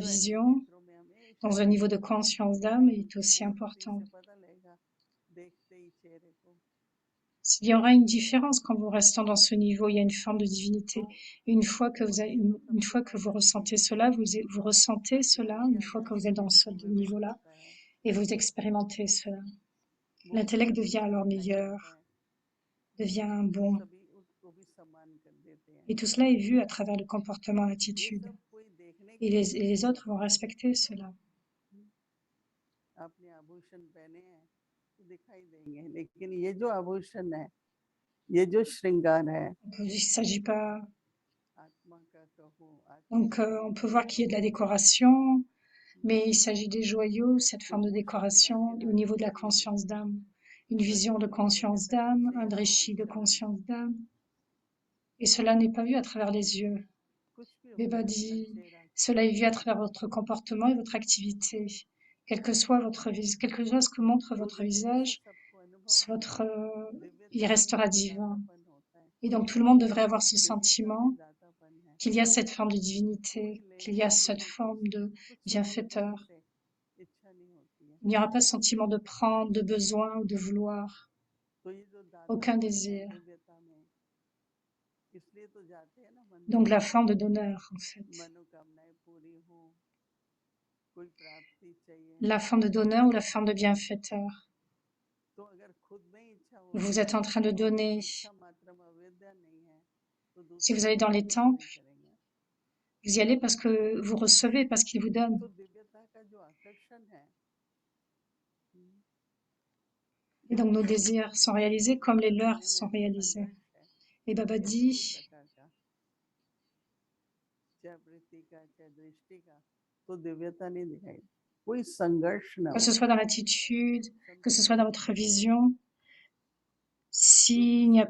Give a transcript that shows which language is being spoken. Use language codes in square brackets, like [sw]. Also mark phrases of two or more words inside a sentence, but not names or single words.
[hi] जो ऐसे [fr] vision, [hi] नेत्रों में हमेशा [fr] dans un niveau de [hi] रहती है [fr] conscience d'âme, est aussi [hi] मूर्ति से [fr] importante. [hi] पता लगेगा देखते ही चेहरे को [fr] Il y aura une différence quand vous restez dans ce niveau, il y a une forme de [hi] तो [fr] divinité. Une fois que vous avez, [hi] बुद्धि तो [fr] une [hi] सबके [fr] fois que [hi] पास [fr] vous [hi] रहती [fr] ressentez [hi] है [fr] cela, vous ressentez [hi] पर [fr] cela, [hi] ज्ञान के [fr] une fois [hi] आधार [fr] que vous [hi] से [fr] êtes dans ce [hi] जिसको विवेक [fr] niveau-là, [hi] होता है [fr] et vous expérimentez cela. [hi] वो [fr] L'intellect [hi] सभी [fr] devient [hi] से [fr] alors [hi] दिखाई देता [fr] meilleur, [hi] है [fr] devient [hi] तो [fr] bon. [hi] सभी उसको भी सम्मान कर देते हैं [fr] Et tout cela est vu à travers le comportement, [hi] ये [fr] l'attitude. [hi] सब कोई देखने [fr] Et [hi] के लिए [fr] et [hi] नहीं [fr] les [hi] है [fr] autres vont respecter cela. [hi] आपने आभूषण पहने हैं तो दिखाई देंगे लेकिन ये जो आभूषण है ये जो श्रृंगार है [fr] Donc, il ne s'agit pas. [hi] आत्मा का कहो आत्मिक [fr] Donc, on [hi] स्वरूप [fr] peut [hi] का [fr] voir qu'il y a de la [hi] कहो [fr] décoration, mais il s'agit des joyaux, cette [hi] तो [fr] forme de [hi] वो [fr] décoration [hi] श्रृंगारिन [fr] au niveau de [hi] आत्मा [fr] la [hi] नहीं [fr] conscience [hi] देखती [fr] d'âme. Une [hi] बल्कि [fr] vision de [hi] वही बाबा [fr] conscience [hi] कहता है [fr] d'âme, [hi] जिससे [fr] un [hi] यहाँ [fr] drishti de [hi] चलन [fr] conscience d'âme. Et cela n'est pas vu à travers les yeux. [hi] कुछ भी हो [fr] Beba [hi] जाए अपना [fr] dit, [hi] चेहरा [fr] cela est vu à travers votre comportement et votre activité. Quel que soit quel que soit ce que montre [hi] तो [fr] votre [hi] जिसमें से [fr] visage, [hi] सबको अनुभव है [fr] il [hi] दिव्यता है [fr] restera divin. [hi] दातापन होता है [fr] Et donc tout le monde devrait avoir ce [hi] दिव्यता में [fr] sentiment [hi] दातापन है [fr] qu'il y a cette forme de [hi] कोई [fr] divinité, qu'il y [hi] लेने [fr] a [hi] के [fr] cette [hi] लिए [fr] forme de [hi] कुछ भी [fr] bienfaiteur. [hi] हमसे इच्छा नहीं होती है [fr] Il n'y aura pas ce sentiment de prendre, de besoin ou de vouloir. [hi] तो ये जो [fr] Aucun [hi] दातापन है [fr] désir. [hi] दिव्यता में इसलिए तो जाते हैं ना मंदिर [fr] Donc la [hi] में [fr] forme de donneur, en fait. [hi] मनोकामनाएं पूरी हो कोई प्राप्ति चाहिए [fr] La forme de donneur ou la forme de bienfaiteur. [hi] तो अगर खुद में ही इच्छा [fr] Vous [hi] होगी [fr] êtes en train de [hi] और [fr] donner. [hi] इच्छा मात्र में अविद्या नहीं है तो [fr] Si [hi] दूसरों [fr] vous allez [hi] को [fr] dans [hi] भी [fr] les [hi] हम [fr] temples, [hi] थोड़ी करेंगे [fr] Vous y allez parce que vous recevez, parce qu'il vous donne. [hi] तो दिव्यता का जो आकर्षण है, [fr] Et [hi] जो [fr] donc nos [hi] भगवत [fr] désirs sont [hi] स्वरूप को [fr] réalisés comme les [hi] प्राप्त [fr] leurs [hi] करने में [fr] sont [hi] जो [fr] réalisés. [hi] संघर्ष है, [fr] Et Baba [hi] किसी भी [fr] dit, [hi] प्रकार का, चाहे वृत्ति का, चाहे दृष्टि का, तो दिव्यता नहीं दिखाई, कोई संघर्ष न [fr] que [hi] हो, [fr] ce soit dans l'attitude, que ce soit dans votre vision, [hi] जो [fr] s'il n'y a